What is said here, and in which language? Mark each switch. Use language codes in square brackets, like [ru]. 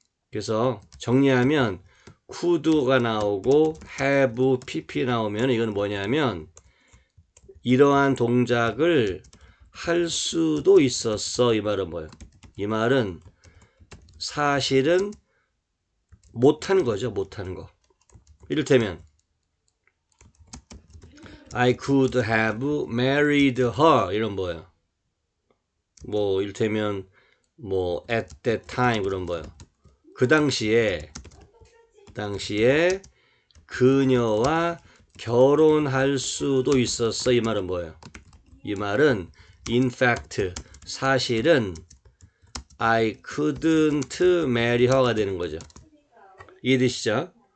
[ko] 그래서 정리하면 could가 나오고 have pp 나오면 이건 뭐냐면 이러한 동작을 할 수도 있었어. 이 말은 뭐예요? 이 말은 사실은 못하는 거죠. 못하는 거. 이를테면 [en] I could have married her [ko] 이런 뭐예요? 뭐 이를테면 뭐 [en] at that time [ko] 그런 뭐예요? 그 당시에 그녀와 결혼할 수도 있었어. 이 말은 뭐예요? 이 말은 [en] in fact [ko] 사실은 [en] I couldn't marry her [ko] 가 되는 거죠. 이해되시죠?